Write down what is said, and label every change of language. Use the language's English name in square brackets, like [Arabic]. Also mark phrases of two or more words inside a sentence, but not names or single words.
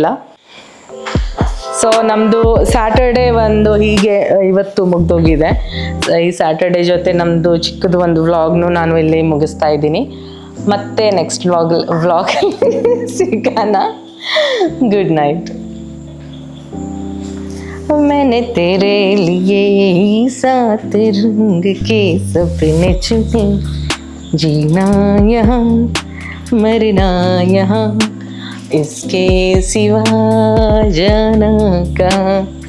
[Kannada] ಸೊ ನಮ್ಮದು ಸ್ಯಾಟರ್ಡೇ ಒಂದು ಹೀಗೆ ಇವತ್ತು ಮುಗ್ದೋಗಿದೆ. ಈ ಸ್ಯಾಟರ್ಡೇ ಜೊತೆ ನಮ್ಮದು ಚಿಕ್ಕದು ಒಂದು ವ್ಲಾಗ್ನು ನಾನು ಇಲ್ಲಿ ಮುಗಿಸ್ತಾ ಇದ್ದೀನಿ. ಮತ್ತೆ [English] next vlog [Kannada] ಸಿಗೋಣ. [English] good night. [Hindi] मैंने तेरे लिए ही 7 रंग के सपने चुने, जीना यहाँ मरना यहाँ, इसके सिवा जाना कहाँ.